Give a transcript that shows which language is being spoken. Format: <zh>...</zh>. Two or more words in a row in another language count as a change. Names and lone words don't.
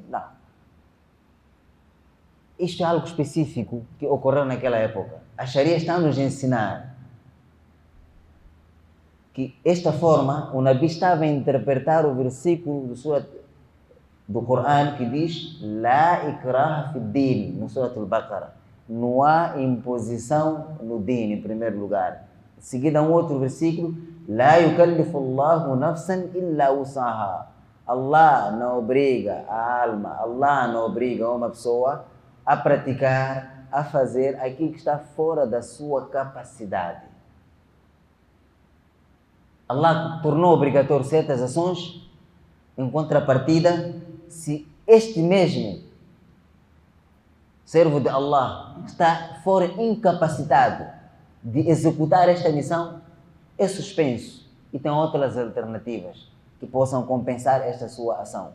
<pt>Não. Isto é algo específico que ocorreu naquela época. A Sharia está a nos ensinar que esta forma o Nabi estava a interpretar o versículo do Coran que diz:</pt> <ar>لا إكراه في الدين, no Surat al-Baqarah.</ar> <pt>Não há imposição no din, em primeiro lugar. Em seguida, um outro versículo:</pt> <ar>لا يكلف الله نفسا إلا وسعها.</ar> <pt>Allah não obriga a alma, Allah não obriga uma pessoa a praticar, a fazer aquilo que está fora da sua capacidade. Allah tornou obrigatório certas ações, em contrapartida, se este mesmo servo de Allah está fora incapacitado de executar esta missão, é suspenso e tem outras alternativas que possam compensar esta sua ação.</pt>